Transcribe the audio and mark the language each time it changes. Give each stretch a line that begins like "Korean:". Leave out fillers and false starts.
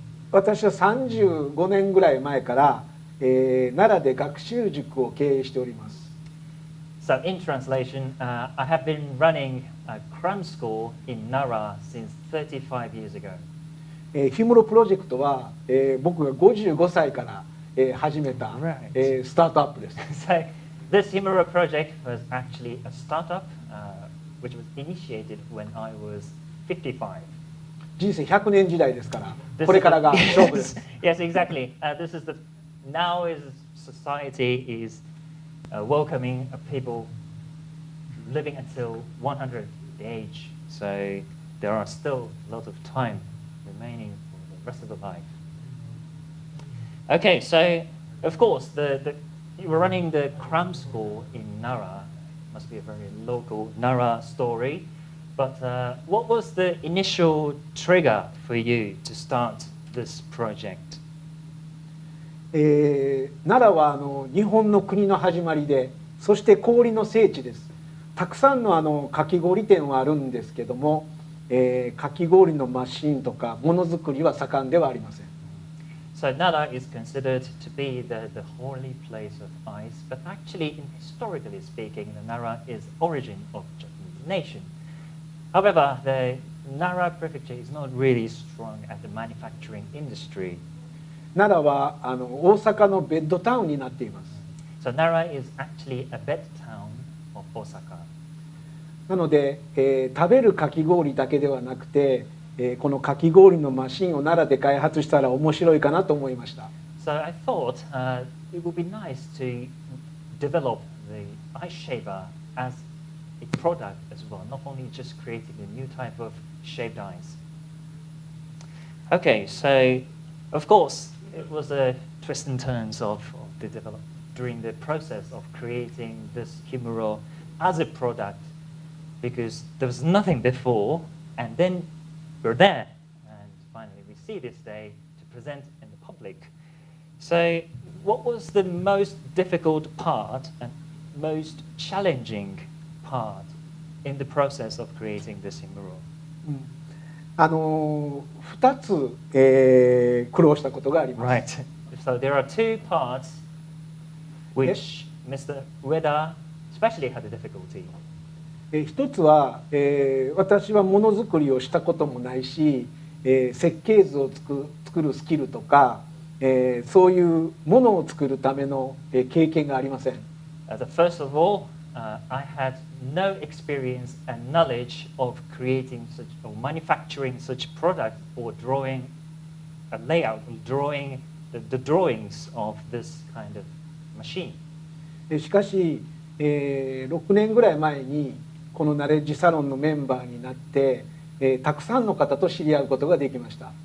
Japanese: 私は35年ぐらい前から、奈良で学習塾を経営しております。
English: So in translation, I have been running a cram school in Nara since 35 years ago.
Japanese: ヒムロプロジェクトは、僕が55歳から、始めた、スタートアップです。
English: So this himuro project was actually a startup which was initiated when I was 55.
Japanese: 人生100年時代ですから、これからが勝負です。
English: Yes, exactly. This is the now is society is welcoming people living until 100 the age. So there are still a lot of time remaining for the rest of the life. Okay, so of course you were running the cram school in Nara. Must be a very local Nara story. But what was the initial trigger for you to start this project?
Japanese: 奈良は日本の国の始まりで、そして氷の聖地です。たくさんのかき氷店はあるんですけども、かき氷のマシンとかものづくりは盛んではありません。
English: So Nara is considered to be the holy place of ice, but actually, historically speaking, the Nara is origin of Japanese nation. However, the Nara prefecture is not really strong at the manufacturing industry.
Japanese: 奈良は大阪のベッドタウンになっています。
English: So Nara is actually a bed town of Osaka.
Japanese: なので、食べるかき氷だけではなくて、このかき氷のマシンを奈良で開発したら面白いかなと思いました。
English: So I thought it would be nice to develop the ice shaver as a product as well, not only just creating a new type of shaved ice. Okay, so of course it was a twists and turns of the development during the process of creating this himuro as a product, because there was nothing before, and then we're there, and finally we see this day to present in the public. So what was the most difficult part and most challenging part in the process of creating this himuro?
Japanese: 2つ、苦労したことがあります。
English: Right. So there are two parts which Mr. Ueda especially had a difficulty.
Japanese: 一つは、私はものづくりをしたこともないし、設計図を作るスキルとか、そういうものを作るための、経験がありません。
English: First of all, I had no experience and knowledge of creating such or manufacturing such product or drawing a layout, drawing the drawings of this kind of machine.
Japanese: しかし、6年ぐらい前にこのナレッジサロンのメンバーになって、たくさんの方と知り合うことができました。